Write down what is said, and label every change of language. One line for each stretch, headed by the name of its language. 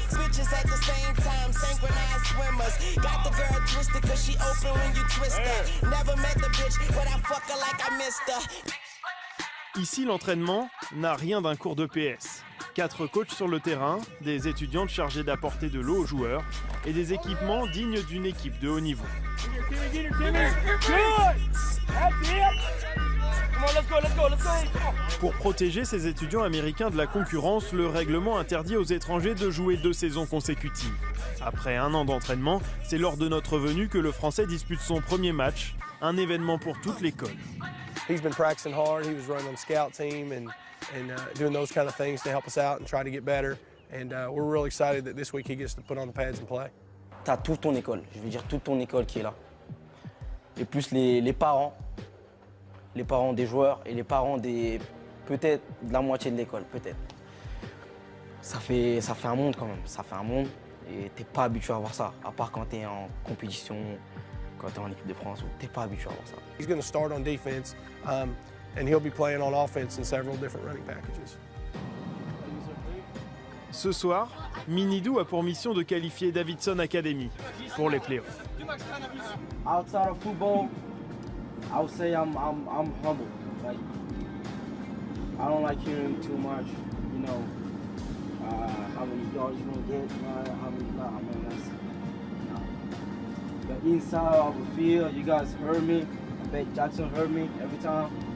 English: Switches at the same time, synchronized swimmers. Got the girl twisted cause she open when you twist her. Never met the bitch, but I fuck her like I missed her.
French: Ici, l'entraînement n'a rien d'un cours de PS. 4 coachs sur le terrain, des étudiantes chargées d'apporter de l'eau aux joueurs et des équipements dignes d'une équipe de haut niveau. Pour protéger ces étudiants américains de la concurrence, le règlement interdit aux étrangers de jouer 2 saisons consécutives. Après 1 an d'entraînement, c'est lors de notre venue que le Français dispute son premier match, un événement pour toute l'école.
English: He's been practicing hard. He was running on the scout team and doing those kind of things to help us out and try to get better. And we're really excited that this week he gets to put on the pads and play.
French: T'as toute ton école, je veux dire toute ton école qui est là. Et plus les parents des joueurs et les parents peut-être de la moitié de l'école, peut-être. Ça fait un monde quand même, ça fait un monde et t'es pas habitué à voir ça, à part quand t'es en compétition quand tu es en équipe de France où tu n'es pas habitué à voir ça.
English: He's going to start on defense, and he'll be playing on offense in several different running packages.
French: Ce soir, Minidou a pour mission de qualifier Davidson Academy pour les playoffs.
English: Outside of football, I would say I'm humble. Like, I don't like hearing too much, you know, how many yards you're gonna get, how many, nah, man, that's, nah. But inside of the field, you guys heard me. I bet Jackson heard me every time.